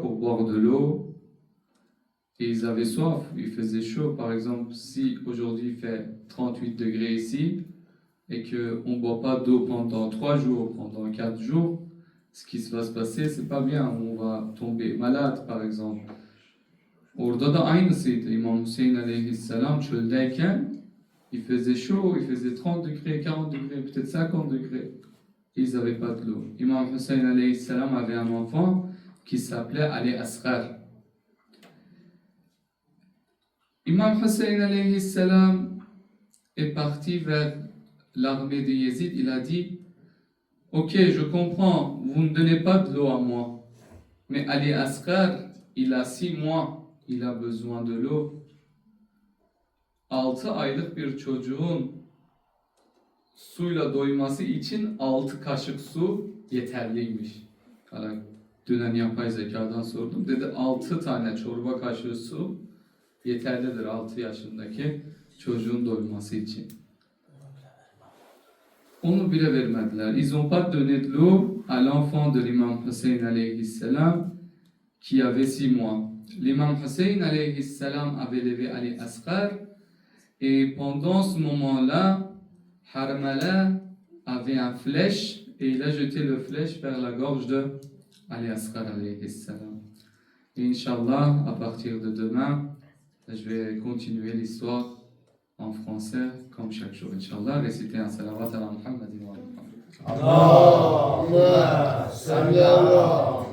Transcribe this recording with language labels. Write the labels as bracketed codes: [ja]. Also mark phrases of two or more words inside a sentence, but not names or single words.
[fr] Pour boire de l'eau. Et ils avaient soif, il faisait chaud. Par exemple, si aujourd'hui il fait 38 degrés ici et qu'on ne boit pas d'eau pendant 3 jours, pendant 4 jours, ce qui va se passer, c'est pas bien. On va tomber malade, par exemple. [tr] Orada da aynısıydı. İmam Hüseyin aleyhisselam çöldeyken [fr] il faisait chaud, il faisait 30 degrés, 40 degrés, peut-être 50 degrés. Et ils n'avaient pas de l'eau. Imam Hussein aleyhisselam avait un enfant qui s'appelait Ali Asghar. Imam Hussein [ar] عليه السلام [fr] est parti vers l'armée de Yezid. Il a dit: ok, je comprends, vous ne donnez pas de l'eau à moi, mais Ali Asghar, il a 6 mois, il a besoin de l'eau. [tr] 6 aylık bir çocuğun suyla doyması için 6 kaşık su yeterliymiş. Dünen yapay zekadan sordum. Dedi 6 tane çorba kaşığı su yeterlidir 6 yaşındaki çocuğun doyması için. Onu bile vermediler. [fr] Ils n'ont pas donné de l'eau à l'enfant de l'imam Hussein [ar] عليه السلام [fr] qui avait 6 mois. L'imam Hussein [ar] عليه السلام [fr] avait levé Ali Asghar et pendant ce moment-là, Harmala avait un flèche et il a jeté le flèche vers la gorge de Ali Asghar [ar] عليه السلام. [fr] Et Inch'Allah, à partir de demain, je vais continuer l'histoire en français comme chaque jour. Inch'Allah, réciter un salawat à Muhammad. [ar] اللهم صل على